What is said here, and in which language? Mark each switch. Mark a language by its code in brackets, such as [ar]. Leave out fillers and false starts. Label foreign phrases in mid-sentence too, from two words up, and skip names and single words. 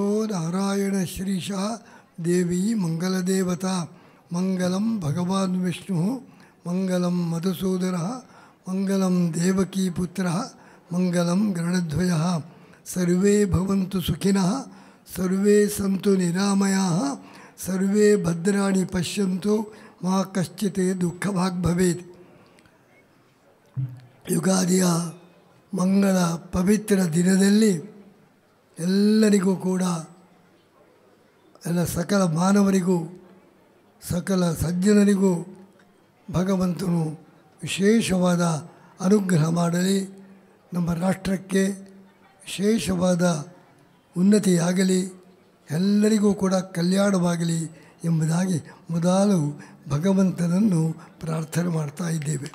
[sa] नारायणश्रीशः देवी मङ्गलदेवता मङ्गलं भगवान् विष्णुः मङ्गलं मधुसूदनः मङ्गलं देवकीपुत्रः मङ्गलं गरुडध्वजः सर्वे भवन्तु सुखिनः सर्वे सन्तु निरामयाः सर्वे भद्राणि पश्यन्तु मा कश्चित् दुःखभाग् भवेत्। [kn] ಯುಗಾದಿಯ ಮಂಗಳ ಪವಿತ್ರ ದಿನದಲ್ಲಿ ಎಲ್ಲರಿಗೂ ಕೂಡ ಎಲ್ಲ ಸಕಲ ಮಾನವರಿಗೂ ಸಕಲ ಸಜ್ಜನರಿಗೂ ಭಗವಂತನು ವಿಶೇಷವಾದ ಅನುಗ್ರಹ ಮಾಡಲಿ, ನಮ್ಮ ರಾಷ್ಟ್ರಕ್ಕೆ ವಿಶೇಷವಾದ ಉನ್ನತಿಯಾಗಲಿ, ಎಲ್ಲರಿಗೂ ಕೂಡ ಕಲ್ಯಾಣವಾಗಲಿ ಎಂಬುದಾಗಿ ಮೊದಲು ಭಗವಂತನನ್ನು ಪ್ರಾರ್ಥನೆ ಮಾಡ್ತಾ ಇದ್ದೇವೆ.